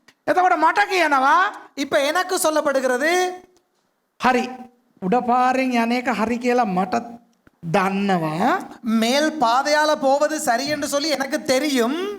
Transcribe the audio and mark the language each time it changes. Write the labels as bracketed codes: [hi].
[si] එතකොට මට කියනවා [ta] இப்ப எனக்கு சொல்லப்படுகிறது, [si] හරි උඩ පාරෙන් යන එක හරි කියලා මට දන්නවා. [ta] மேல் பாதையால போவது சரி என்று சொல்லி எனக்கு தெரியும்.